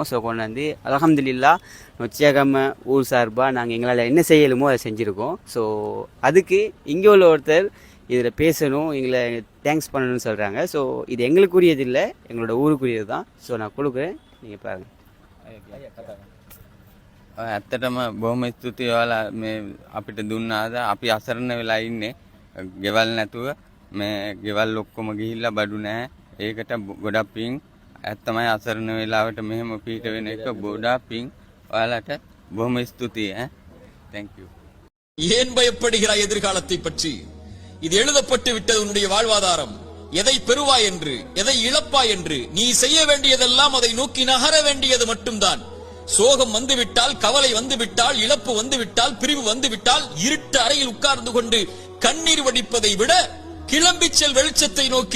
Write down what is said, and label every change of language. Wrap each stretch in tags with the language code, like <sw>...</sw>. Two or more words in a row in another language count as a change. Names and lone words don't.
<ta>ஸோ கொண்டு வந்து அல்ஹம்துலில்லா நொச்சியாகம ஊர் சார்பாக நாங்கள் எங்களால் என்ன செய்யலுமோ அதை செஞ்சுருக்கோம். ஸோ அதுக்கு இங்கே உள்ள ஒருத்தர் இதில் பேசணும், எங்களை தேங்க்ஸ் பண்ணணும்னு சொல்கிறாங்க. ஸோ இது எங்களுக்குரியது இல்லை, எங்களோட ஊருக்குரியது தான். ஸோ நான் கொடுக்குறேன், நீங்கள் பாருங்கள்.</ta> <si>ඇත්තටම බොහොම ස්තුතියි ඔයාලා මේ අපිට දුන්නාද. අපි අසරණ වෙලා ඉන්නේ ගෙවල් නැතුව. මේ ගෙවල් ඔක්කොම ගිහිල්ලා බඩු නැහැ. ඒකට ගොඩක් පිං. ඇත්තමයි අසරණ වෙලාවට මෙහෙම පිට වෙන එක ගොඩක් පිං. ඔයාලට බොහොම ස්තුතියි.</si> <en>Thank you.</en> <ta>ஏன் பயப்படுகிறாய் எதிர்காலத்தை பற்றி? இது எழுதப்பட்டு விட்டது உன்னுடைய வாழ்வாதாரம். எதை பெறுவாய் என்று, எதை இழப்பாய் என்று. நீ செய்ய வேண்டியதெல்லாம் அதை நோக்கி நகர வேண்டியது மட்டும்தான். சோகம் வந்துவிட்டால், கவலை வந்துவிட்டால், இழப்பு வந்துவிட்டால், பிரிவு வந்துவிட்டால், இருட்டு அறையில் உட்கார்ந்து கொண்டு கண்ணீர் வடிப்பதை விட கிளம்பி செல் வெளிச்சத்தை நோக்கி.</ta>